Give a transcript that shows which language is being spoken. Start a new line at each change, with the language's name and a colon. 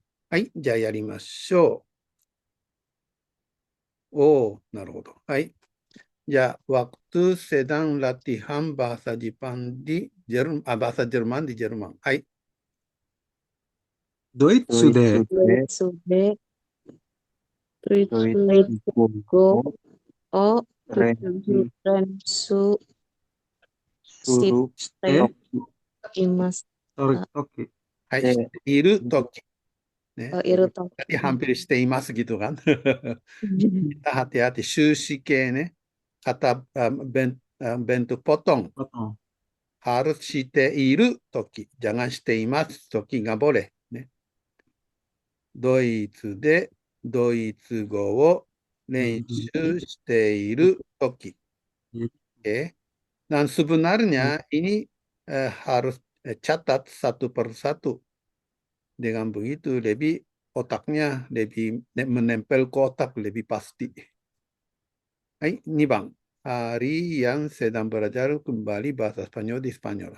Japanese: Hai, じゃあやりましょう。おー、なるほど。はい。
Indonesian: じゃあ、waktu sedang latihan bahasa Jepang di bahasa Jerman di Jerman.
Japanese: Hai. ドイツで、ドイツで、ドイツ語語を練練習するしています。
Indonesian: Oke.
Japanese: Hai, shite iru toki. Oh, iruto.
Indonesian: Tadi hampir
Japanese: shite imasu
Indonesian: gitu kan. Kita hati-hati. Shushi ke kata bentuk potong. Potong. Harus
Japanese: shite iru toki.
Indonesian: Jangan
Japanese: shite imasu toki
Indonesian: nggak boleh.
Japanese: ドイツでドイツ語を練習しているとき.
Indonesian: Dan sebenarnya ini harus catat satu persatu. Dengan begitu lebih otaknya lebih menempel ke otak lebih pasti. Hai, 2番. Hari yang sedang belajar kembali bahasa Spanyol di Spanyol.